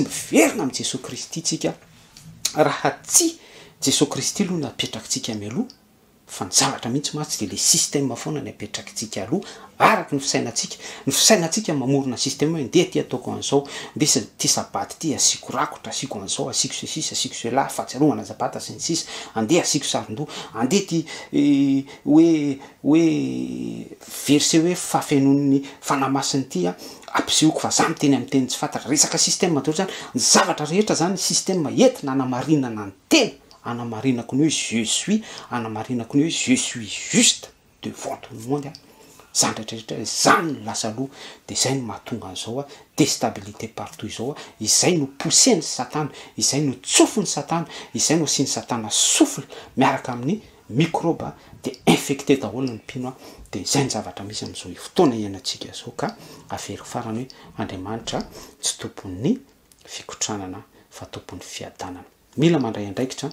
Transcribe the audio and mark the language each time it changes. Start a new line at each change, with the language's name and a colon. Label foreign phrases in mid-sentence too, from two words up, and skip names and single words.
Malagasy: miverina amin'ny Jesosy Kristy tsika raha tsy Jesosy Kristy aloha napetrakintsika mialoha fa ny zavatra mihitsy matsy de
French: le système
Malagasy: foana ny apetrakintsika aloha araky ny fisainantsika mamorona système hoe ndeha ty ataoko an'izao ndeha ty sabaty ty asiko rakotra asiko an'izao asiko ceci asiko cela fahatsiarovana zabata sy ny sisa andeha asiko saron-doha andeha ty hoe verset hoe fafenon'ny fanamasiny ty ampisehoako fa za miteny amin'ny teny tsy fantatra resaka système daholo zany ny zavatra rehetra zany système entina anamarinana ny tena anamarinako ny hoe
French: je suis
Malagasy: anamarinako ny hoe
French: je suis juste devant tout le monde
Malagasy: zany rehetrarehetra zany no lasa aloha de zay no mahatonga an'izao
French: déstabilité partout
Malagasy: izao izay no pousseny satana izay no tsofiny satana izay no asiany satana souffle miaraka amin'ny microbe de infecté daholo ny mpino de zay ny zavatra misy amin'izao fotoana iainantsika zao ka averiko farany hoe Andriamanitra tsy tompon'ny fikotranana fa tompon'ny fiadanana mila mandray andraikitra